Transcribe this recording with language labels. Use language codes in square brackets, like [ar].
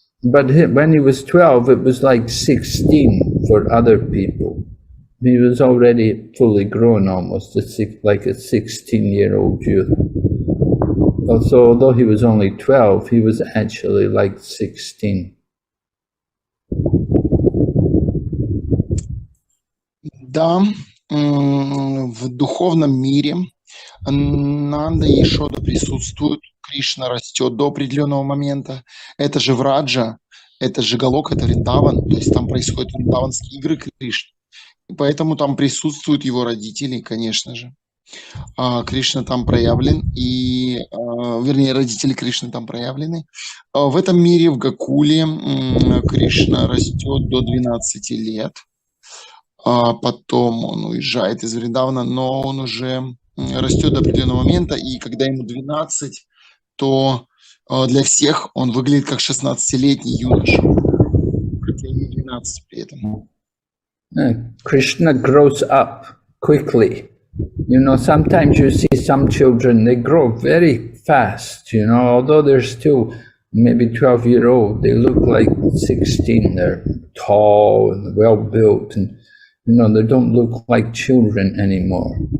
[en] But when he was 12, it was like 16 for other people. He was already fully grown almost, like a 16-year-old youth. So although he was only 12, he was actually like 16. [ru] Да, в духовном мире Нанда и Ешода присутствуют, Кришна растет до определенного момента. Это же Враджа, это же Галок, это Вриндаван, то есть там происходят вриндаванские игры Кришны. И поэтому там присутствуют его родители, конечно же. Кришна там проявлен, вернее, родители Кришны там проявлены. В этом мире, в Гокуле, Кришна растет до 12 лет. Потом он уезжает из Вриндавана, но он уже растет до определенного момента, и когда ему 12, то для всех он выглядит как 16-летний юноша, хотя ему 12 при этом. [en] Krishna grows up quickly. You know, sometimes you see some children, they grow very fast, you know, although they're still maybe 12-year-old, they look like 16, they're tall and well-built, and you know, they don't look like children anymore.